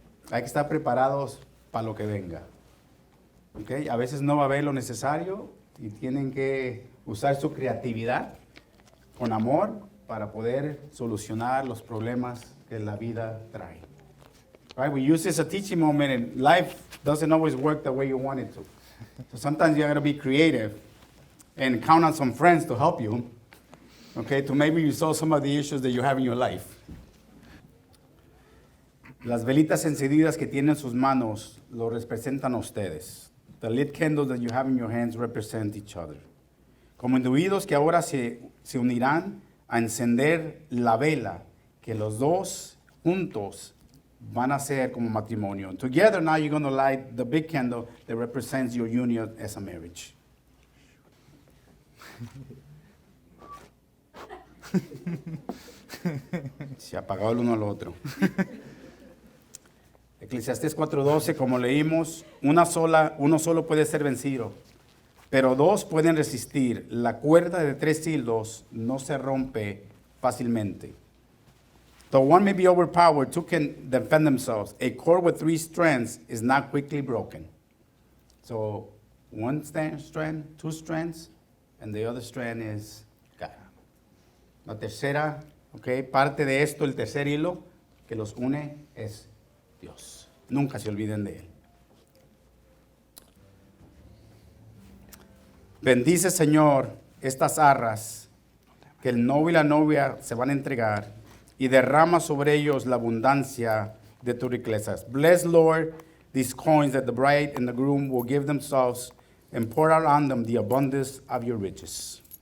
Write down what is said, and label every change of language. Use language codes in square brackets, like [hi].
[es] Hay que estar preparados para lo que venga. ¿Okay? A veces no va a haber lo necesario y tienen que usar su creatividad con amor para poder solucionar los problemas que la vida trae. [en] Right? We use this as a teaching moment, and life doesn't always work the way you want it to. So sometimes you got to be creative and count on some friends to help you, okay, to maybe resolve some of the issues that you have in your life. [es] Las velitas encendidas que tienen en sus manos lo representan a ustedes. [en] The lit candles that you have in your hands represent each other. [es] Como individuos que ahora se unirán a encender la vela que los dos juntos van a ser como matrimonio. [en] Together now you're going to light the big candle that represents your union as a marriage. [es] Se ha apagado el uno al otro. Eclesiastés 4:12, como leímos, uno solo puede ser vencido, pero dos pueden resistir. La cuerda de 3 hilos no se rompe fácilmente. [en] Though one may be overpowered, two can defend themselves. A cord with 3 strands is not quickly broken. So one strand, 2 strands, and the other strand is God. [es] La tercera, okay, parte de esto, el tercer hilo que los une es Dios. Nunca se olviden de Él. Bendice, Señor, estas arras que el novio y la novia se van a entregar, y derrama sobre ellos la abundancia de tus riquezas. [en] Bless, Lord, these coins that the bride and the groom will give themselves, and pour out on them the abundance of your riches.